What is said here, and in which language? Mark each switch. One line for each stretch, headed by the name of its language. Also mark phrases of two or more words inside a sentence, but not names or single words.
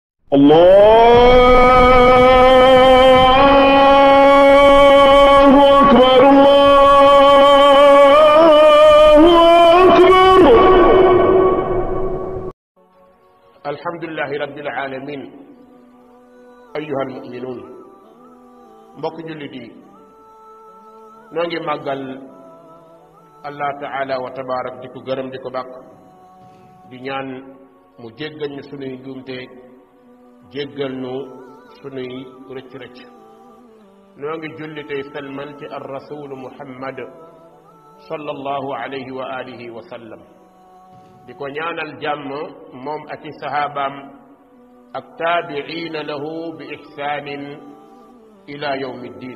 Arabic: الله أكبر الله أكبر. الحمد لله رب العالمين. أيها المؤمنون
Wolof: mbokk jullit yi noo ngi màggal Allah
Arabic: تعالى وتبارك
Wolof: di ko gërëm di ko bàkk di ñaan mu jéggal ñu sunuy njuumte jéggal nu sunuy rëcc-rëcc noo ngi julli tey selmal ci
Arabic: الرسول محمد صلى الله عليه وعلى آله وسلم
Wolof: di ko ñaanal jàmm moom ak i sahabaam ak
Arabic: تابعين له بإحسان إلى يوم الدين.